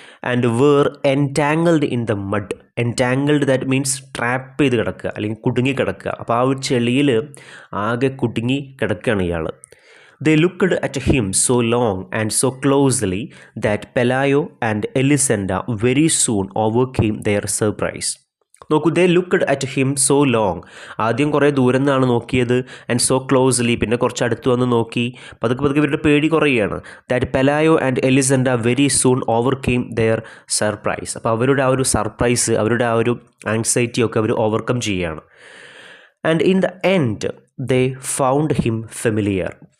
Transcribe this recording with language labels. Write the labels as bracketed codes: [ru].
[en] And were entangled in the mud. Entangled that means [ml] trap ചെയ്ത് കിടക്കുക അല്ലെങ്കിൽ കുടുങ്ങി കിടക്കുക. അപ്പോൾ ആ ഒരു ചെളിയിൽ ആകെ കുടുങ്ങി കിടക്കുകയാണ് ഇയാൾ. [en] They looked at him so long and so closely that Pelayo and Elisenda very soon overcame their surprise. [ml] നോക്കൂ, [en] they looked at him so long. [ml] ആദ്യം കുറേ ദൂരം നിന്നാണ് നോക്കിയത്. [en] and so closely, [ml] പിന്നെ കുറച്ച് അടുത്ത് വന്ന് നോക്കി. പതുക്കെ ഇവരുടെ പേടി കുറയുകയാണ്. [en] That Pelayo and Elisenda very soon overcame their surprise. [ml] അപ്പോൾ അവരുടെ ആ ഒരു സർപ്രൈസ്, അവരുടെ ആ ഒരു ആങ്സൈറ്റി ഒക്കെ അവർ ഓവർകം ചെയ്യുകയാണ്. [en] And in the end they found him familiar.